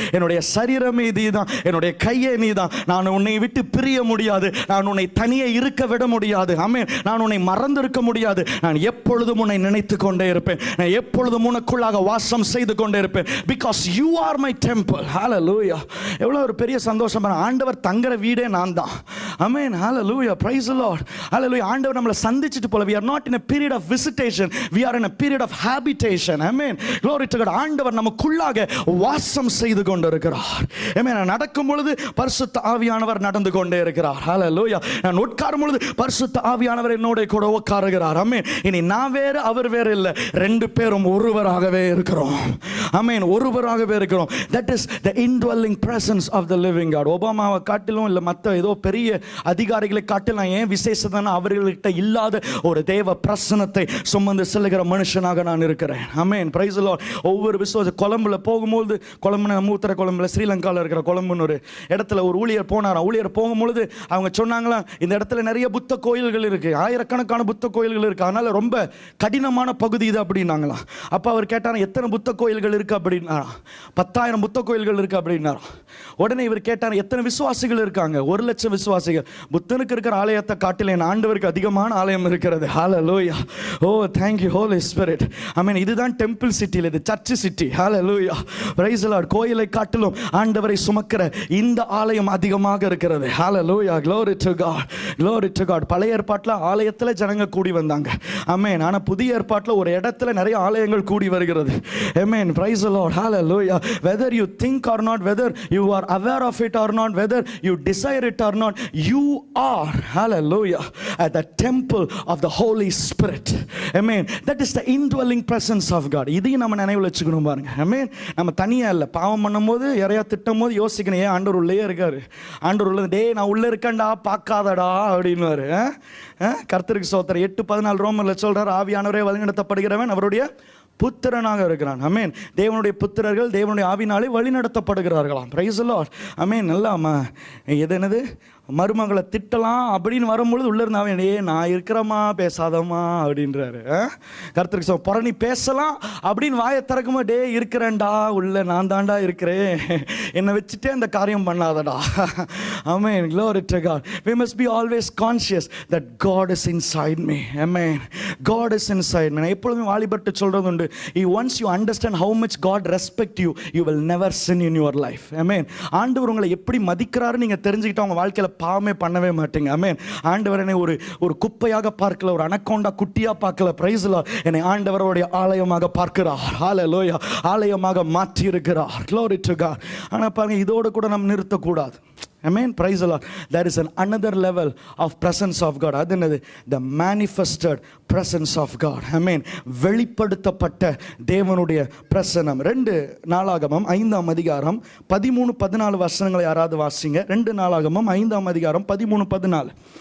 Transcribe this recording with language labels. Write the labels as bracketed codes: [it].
[ta] என்னுடைய சரீரமே நீதான், என்னுடைய கையே நீதான். நான் உன்னை விட்டு பிரிய முடியாது, நான் உன்னை தனியே இருக்க விட முடியாது. ஆமென். நான் உன்னை மறந்திருக்க முடியாது. நான் எப்பொழுதும் உன்னை நினைத்து கொண்டே இருப்பேன், நான் எப்பொழுதும் உனக்குள்ளாக வாசம் செய்து கொண்டே இருப்பேன். [en] because you are my temple. [ta] ஹல்லேலூயா. எவ்வளவு ஒரு பெரிய சந்தோஷம். ஆண்டவர் தங்குற வீடே நான் தான். ஆமென், ஹல்லேலூயா, [en] praise the Lord. [ta] ஹல்லேலூயா. ஆண்டவர் நம்மளை சந்திச்சிட்டு போல. [en] we are not in a period of visitation, we are in a period of habitation. amen, glory to God. [ta] ஆண்டவர் நமக்குள்ளாக வாசம் செய்து கொண்டிருக்கிறார். amen. நான் நடக்கும் பொழுது பரிசுத்த ஆவியானவர் நடந்து கொண்டே இருக்கிறார். ஹல்லேலூயா. நான் உட்காரும் பொழுது பரிசுத்த ஆவியானவர் என்னோட கூட உட்காருகிறார். amen. இனி நான் வேறு அவர் வேறு இல்லை, ரெண்டு பேரும் ஒருவராகவே இருக்கிறோம். amen, ஒருவராகவே இருக்கிறோம். [en] that is the indwelling presence of the living God. [ta] ஒபாமாவை காட்டிலும் இல்லை மற்ற ஏதோ பெரிய அதிகாரிகளை காட்டிலும் ஏன் விசேஷத்தான அவர்கள்கிட்ட இல்லாத ஒரு தேவ பிரசன்னத்தை சுமந்து செல்லுகிற மனுஷனாக நான் இருக்கிறேன். ஆமென், [en] Praise the lord. [ta] ஒவ்வொரு விசுவாச கொலம்புல போகும்போது, கொலம்பு மூத்தர கொலம்புல ஸ்ரீலங்காவில் இருக்கிற கொலம்புன்னு ஒரு இடத்துல ஒரு ஊழியர் போனாராம். ஊழியர் போகும்பொழுது அவங்க சொன்னாங்களா, இந்த இடத்துல நிறைய புத்த கோயில்கள் இருக்கு, ஆயிரக்கணக்கான புத்த கோயில்கள் இருக்கு, அதனால ரொம்ப கடினமான பகுதி இது அப்படின்னாங்களாம். அப்போ அவர் கேட்டாரா, எத்தனை புத்த கோயில்கள் இருக்கு அப்படின்னாரா. 10,000 புத்த கோயில்கள் இருக்கு அப்படின்னாரா. உடனே இவர் கேட்டார், எத்தனை விசுவாசிகள் இருக்காங்க? 1,00,000 விசுவாசிகள். புத்தனுக்கு இருக்கிற ஆலயத்தை காட்டில என் ஆண்டவருக்கு அதிகமான ஆலயம் இருக்கிறது. [en] Hallelujah. Oh, thank you holy spirit. Amen. [ta] இதுதான் டெம்பிள் சிட்டி, இது search city. Hallelujah, [en] Praise the lord. [ta] கோயிலை காட்டிலும் ஆண்டவரை சுமக்கிற இந்த ஆலயம் அதிகமாக இருக்கிறது. [en] Hallelujah, glory to God, glory to God. [ta] பழைய ஏற்பாட்டில் ஆலயத்தில் ஜனங்க கூடி வந்தாங்க. ஆமென். ஆனா புதிய ஏற்பாட்டில் ஒரு இடத்துல நிறைய ஆலயங்கள் கூடி வருகிறது. [en] Amen, praise the lord. Hallelujah. whether you think or not, whether you are aware of it or not, whether you desire it or not, you are, hallelujah, at the temple of the Holy Spirit. Amen. That is the indwelling presence of God. [ta] இதையும் நம்ம நினைவில் வச்சுக்கணும் பாருங்க. Amen. நம்ம தனியா இல்லை, பாவம் பண்ணும்போது யாரையா திட்டும் போது யோசிக்கணும், ஏன் ஆண்டவர் உள்ளே இருக்காரு. ஆண்டவர் உள்ள, டே நான் உள்ள இருக்கேன்டா பார்க்காதடா அப்படின்னுவாரு. கர்த்தருக்கு ஸ்தோத்திரம். 8:14 ரோமர்ல சொல்றார், ஆவியானவரே வழிநடத்தப்படுகிறவன் அவருடைய புத்திரனாக இருக்கிறான். அமேன். தேவனுடைய புத்திரர்கள் தேவனுடைய ஆவினாலே வழி நடத்தப்படுகிறார்களாம். [en] Praise the lord. [ta] அமேன். நல்லாமா எது என்னது மருமகளை திட்டலாம் அப்படின்னு வரும்பொழுது உள்ள இருந்தாவே, ஏ நான் இருக்கிறமா பேசாதம்மா அப்படின்றாரு. கர்த்தருக்கு புறணி பேசலாம் அப்படின்னு வாயை திறக்குமா, டே இருக்கிறேன்டா உள்ள நான் தாண்டா இருக்கிறேன், என்னை வச்சுட்டே அந்த காரியம் பண்ணாதடா. [en] Amen, glory to God. We must be always conscious that God is inside me. Amen. God is inside me. [ta] நான் எப்பொழுதும் வாலிபர்ட்ட சொல்றது உண்டு, [en] once you understand how much God respect you, you will never sin in your life. Amen. [ta] ஆண்டவர் உங்களை எப்படி மதிக்கிறாரு நீங்க தெரிஞ்சுக்கிட்டா உங்க வாழ்க்கையில பாவமே பண்ணவே மாட்டீங்க. ஆமென். ஆண்டவர் என்னை ஒரு குப்பையாக பார்க்கல, ஒரு அனக்கோண்டா குட்டியா பார்க்கல. [en] Praise the lord. [ta] என்னை ஆண்டவருடைய ஆலயமாக பார்க்கிறார். ஹல்லேலூயா. ஆலயமாக மாற்றி இருக்கிறார். [en] glory to God. [ta] ஆனா பாருங்க, இதோட கூட நம்ம நிறுத்த கூடாது. [en] Amen. Praise the Lord. There is another level of presence of God. [ta] அது என்னது? [en] The manifested presence of God. Amen. [ta] வெளிப்படுத்தப்பட்ட தேவனுடைய பிரசன்னம். 2 நாளாகமம் 5ஆம் அதிகாரம் 13-14 வசனங்களை யாராவது வாசிங்க. 2 நாளாகமம் 5ஆம் அதிகாரம் 13-14.